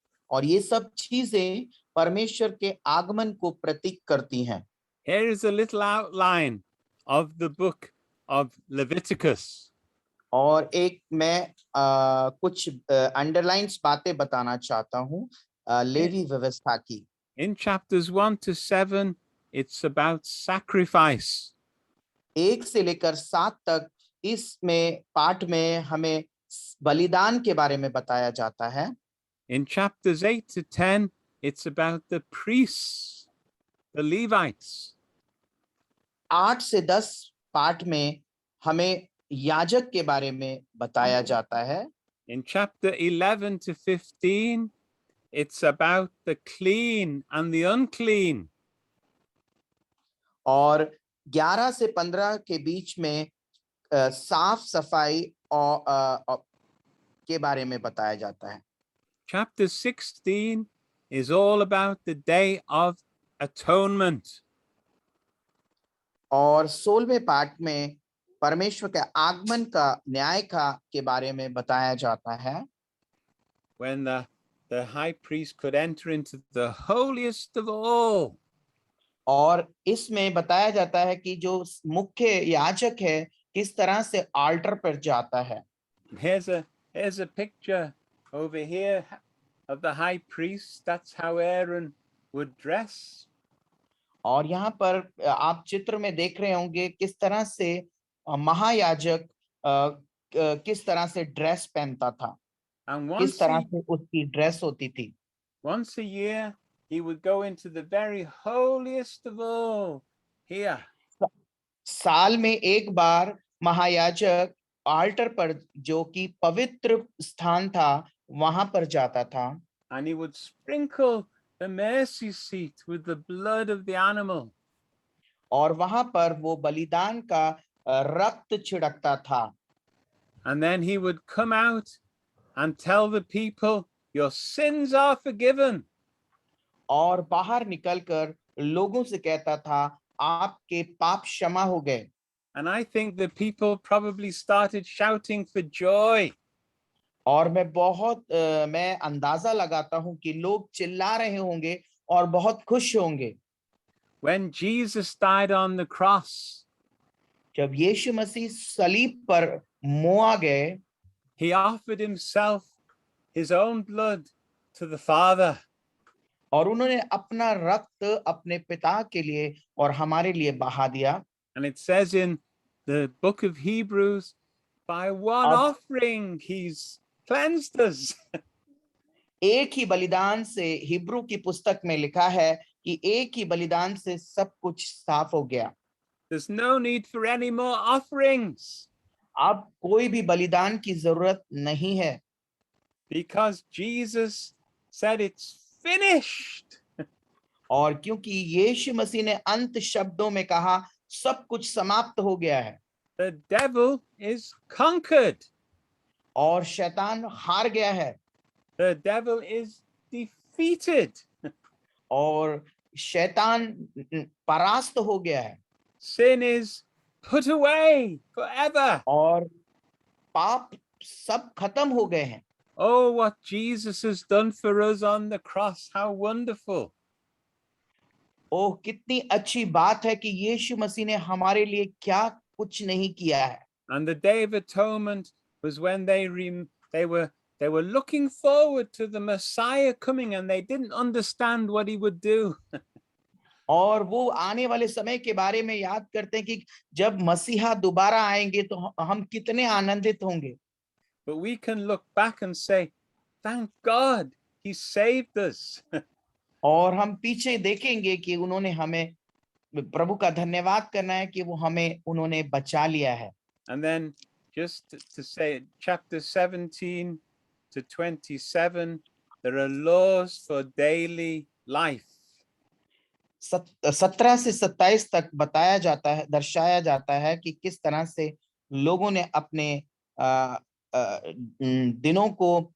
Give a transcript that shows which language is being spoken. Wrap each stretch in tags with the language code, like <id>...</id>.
<hi>और ये सब चीजें परमेश्वर के आगमन को प्रतीक करती हैं।</hi> <en>Here is a little outline of the book of Leviticus.</en> <hi>और एक मैं कुछ अंडरलाइंस बातें बताना चाहता हूँ लेवी व्यवस्था की।</hi> <en>In chapters 1 to 7, it's about sacrifice.</en> <hi>1 से लेकर 7 तक इसमें पाठ में हमें बलिदान के बारे में बताया जाता है।</hi> <en>In chapters 8 to 10, it's about the priests, the Levites.</en> <hi>8 से 10 पाठ में हमें याजक के बारे में बताया जाता है।</hi> <en>In chapter 11 to 15, it's about the clean and the unclean.</en> <hi>और 11 से 15 के बीच में साफ सफाई और के बारे में बताया जाता है।</hi> <en>Chapter 16 is all about the Day of Atonement.</en> <hi>और 16वें पाठ में परमेश्वर के आगमन का न्याय का के बारे में बताया जाता है।</hi> <en>When the high priest could enter into the holiest of all.</en> <hi>और इसमें बताया जाता है कि जो मुख्य याजक है किस तरह से आल्टर पर जाता है।</hi> <en>Here's a picture over here of the high priest. That's how Aaron would dress.</en> <hi>और यहाँ पर आप चित्र में देख रहे होंगे किस तरह से महायाजक किस तरह से ड्रेस पहनता था,</hi> <en>And</en> <hi>किस तरह से उसकी ड्रेस होती थी।</hi> <en>once a year, he would go into the very holiest of all here.</en> <hi>साल में एक बार महायाजक आल्टर पर, जो कि पवित्र स्थान था, वहां पर जाता था</hi> <en>And he would sprinkle the mercy seat with the blood of the animal.</en> <hi>और वहां पर वो बलिदान का रक्त छिड़कता था।</hi> <en>And then he would come out and tell the people, your sins are forgiven.</en> <hi>और बाहर निकलकर लोगों से कहता था, आपके पाप क्षमा हो गए।</hi> <en>And I think the people probably started shouting for joy.</en> <hi>और मैं अंदाजा लगाता हूं कि लोग चिल्ला रहे होंगे और बहुत खुश होंगे।</hi> <en>When Jesus died on the cross,</en> <hi>जब यीशु मसीह सलीब पर मुआ गए,</hi> <en>he offered himself, his own blood, to the Father.</en> <hi>और उन्होंने अपना रक्त अपने पिता के लिए और हमारे लिए बहा दिया।</hi> <en>And it says in the book of Hebrews, by one</en> <hi>अब</hi> <en>offering, he's cleansed us.</en> <hi>एक ही बलिदान से, हिब्रू की पुस्तक में लिखा है कि एक ही बलिदान से सब कुछ साफ हो गया।</hi> <en>There's no need for any more offerings</en> <hi>अब कोई भी बलिदान की जरूरत नहीं है,</hi> <en>because Jesus said it's finished.</en> <hi>और क्योंकि यीशु मसीह ने अंत शब्दों में कहा, सब कुछ समाप्त हो गया है</hi> <en>The devil is conquered.</en> <hi>और शैतान हार गया है</hi> <en>The devil is defeated.</en> <hi>और शैतान परास्त हो गया है</hi> <en>Sin is put away forever.</en> <hi>और पाप सब खत्म हो गए हैं।</hi> <en>Oh, what Jesus has done for us on the cross. How wonderful.</en> <hi>ओह, कितनी अच्छी बात है कि यीशु मसीह ने हमारे लिए क्या कुछ नहीं किया है।</hi> <en>And the Day of Atonement was when they were looking forward to the Messiah coming, and they didn't understand what he would do.</en> <hi>और वो आने वाले समय के बारे में याद करते हैं कि जब मसीहा दोबारा आएंगे तो हम कितने आनंदित होंगे।</hi> <en>But we can look back and say, thank God he saved us.</en> <hi>और हम पीछे देखेंगे कि उन्होंने हमें, प्रभु का धन्यवाद करना है कि वो हमें उन्होंने बचा लिया है।</hi> <en>And then just to say, chapter 17 to 27, there are laws for daily life.</en> <hi>17 से 27 तक बताया जाता है, दर्शाया जाता है कि किस तरह से लोगों ने अपने दिनों को</hi>